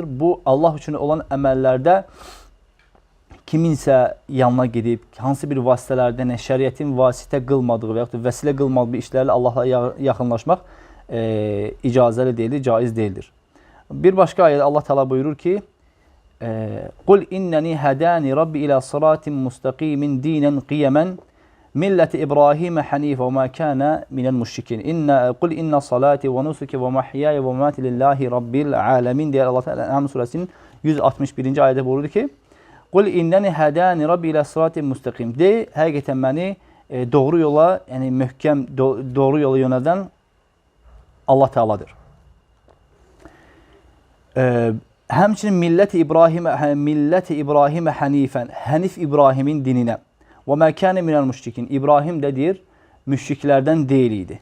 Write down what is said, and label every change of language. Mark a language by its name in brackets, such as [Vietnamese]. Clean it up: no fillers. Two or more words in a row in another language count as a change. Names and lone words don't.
[Azerbaijani] Bu Allah üçün olan əməllərdə kiminsə yanına gedib, hansı bir vasitələrdən, şəriətin vasitə qılmadığı və yaxud da vəsilə qılmadığı bir işlərlə Allah'a yaxınlaşmaq icazəli deyildir, caiz deyildir. Bir başqa ayədə Allah Teala buyurur ki, [Arabic] "قل إنني هداني ربي إلى صراط مستقيم دينا قيما ملة إبراهيم حنيفا وما كان من المشركين. قل إن صلاتي ونسكي ومحياي ومماتي لله رب العالمين." [Azerbaijani] diye Allah Teala En'am suresinin 161. ayədə buyurur ki, [Arabic] "قل إنني هداني ربي إلى صراط مستقيم." [Azerbaijani] De, həqiqətən məni doğru yola, yəni möhkəm doğru yola yönəldən Allah Teala'dır. Həmçinin [Arabic] ملة إبراهيم حنيفا, [Azerbaijani] Hanif İbrahim'in dinine. [Arabic] وما كان من المشركين. [Azerbaijani] İbrahim də deyir, müşriklərdən deyil idi.